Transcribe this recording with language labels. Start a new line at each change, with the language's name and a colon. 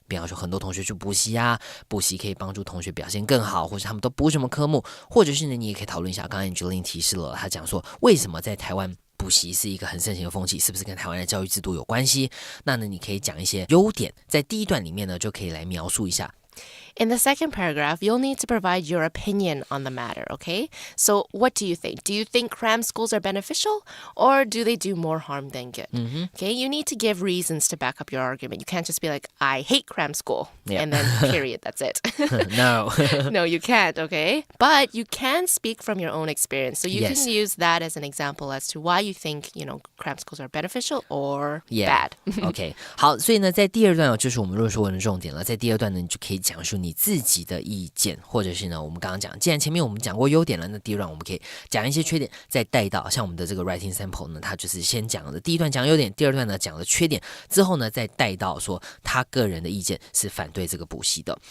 Chinese: 比方说很多同学去补习补习可以帮助同学表现更好，或者他们都补什么科目，或者是呢，你也可以讨论一下。刚刚 Angeline 提示了，他讲说为什么在台湾补习是一个很盛行的风气，是不是跟台湾的教育制度有关系？那呢，你可以讲一些优点，在第一段里面呢，就可以来描述一下。
English: In the second paragraph, you'll need to provide your opinion on the matter, okay? So what do you think? Do you think cram schools are beneficial, or do they do more harm than good? Okay, you need to give reasons to back up your argument. You can't just be like, I hate cram school, and then period, that's it. No. No, you can't, okay? But you can speak from your own experience. So you can use that as an example as to why you think, cram schools are beneficial or bad.
Chinese: OK， 好，所以呢，在第二段就是我们论说文的重点了。在第二段呢，你就可以讲述你自己的意见，或者是呢，我们刚刚讲，既然前面我们讲过优点了，那第二段我们可以讲一些缺点，再带到像我们的这个 writing sample 呢，它就是先讲的第一段讲优点，第二段呢讲了缺点，之后呢再带到说他个人的意见是反对这个补习的。